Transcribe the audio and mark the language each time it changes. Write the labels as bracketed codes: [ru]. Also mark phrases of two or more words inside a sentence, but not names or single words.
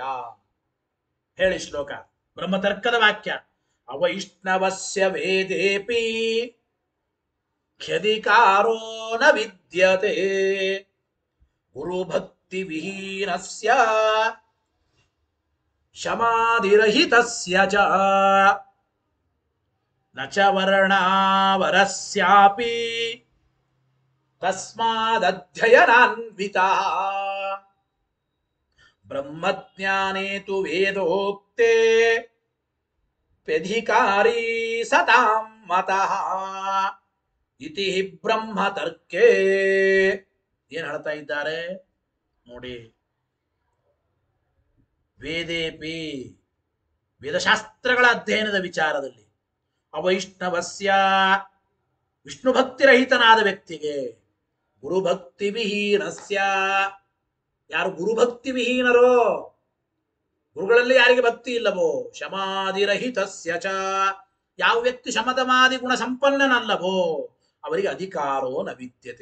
[kn] ಹೇಳಿ ಶ್ಲೋಕ, ಬ್ರಹ್ಮತರ್ಕದ ವಾಕ್ಯ. [sa] ಅವೈಷ್ಣವಸ್ಯ ವೇದೇಪಿ ಖ್ಯಧಿಕಾರೋ ನ ವಿದ್ಯತೆ ಗುರುಭಕ್ತಿ ವಿಹೀನಸ್ಯ ಶಮಾಧಿರಹಿತಸ್ಯ ಚ ನ ಚ ವರ್ಣಾವರಸ್ಯಾಪಿ ತಸ್ಮಾದಧ್ಯಯನಾನ್ವಿತಃ ಬ್ರಹ್ಮಜ್ಞಾನೇ ತು ವೇದೋಕ್ತೆ ಪ್ಯಧಿಕಾರಿ ಸತಾಂ ಮತಃ ಇತಿ ಬ್ರಹ್ಮತರ್ಕೆ. [kn] ಏನ್ ಹೇಳ್ತಾ ಇದ್ದಾರೆ ನೋಡಿ. ವೇದೇಪಿ ವೇದಶಾಸ್ತ್ರಗಳ ಅಧ್ಯಯನದ ವಿಚಾರದಲ್ಲಿ ಅವೈಷ್ಣವಸ್ಯ ವಿಷ್ಣು ಭಕ್ತಿರಹಿತನಾದ ವ್ಯಕ್ತಿಗೆ, [sa] ಗುರುಭಕ್ತಿ ವಿಹೀನಸ್ಯ [kn] ಯಾರು ಗುರುಭಕ್ತಿ ವಿಹೀನರೋ, ಗುರುಗಳಲ್ಲಿ ಯಾರಿಗೆ ಭಕ್ತಿ ಇಲ್ಲವೋ, [sa] ಶಮಾಧಿರಹಿತಸ್ಯ ಚ [kn] ಯಾವ ವ್ಯಕ್ತಿ ಶಮದಮಾದಿ ಗುಣ ಸಂಪನ್ನನಲ್ಲವೋ ಅವರಿಗೆ [sa] ಅಧಿಕಾರೋ ನ ವಿದ್ಯತೆ.